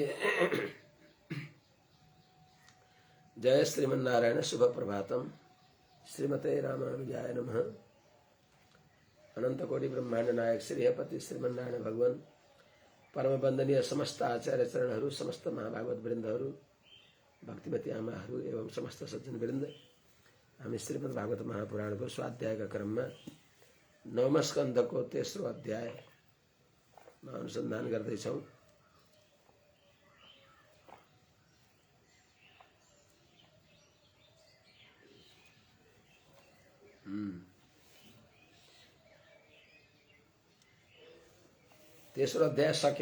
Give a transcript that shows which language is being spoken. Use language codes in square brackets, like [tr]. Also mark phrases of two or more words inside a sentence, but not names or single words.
[sa] जय श्रीमन्नारायण। शुभ प्रभातम। श्रीमते रामानुजाय नमः। [ne] अनंत कोटि ब्रह्मांड नायक श्री हपति श्रीमन्नारायण भगवान परम वंदनीय समस्त आचार्य चरणहरू, समस्त महाभागवत वृन्दहरू, भक्तिमती आमाहरू एवं समस्त सज्जन वृन्द, हामी श्रीमद् भागवत महापुराणको स्वाध्यायका क्रममा नवम स्कन्धको तेस्रो अध्यायमा अनुसन्धान गर्दैछौँ। तेस्रो अध्याय सक्यौँ।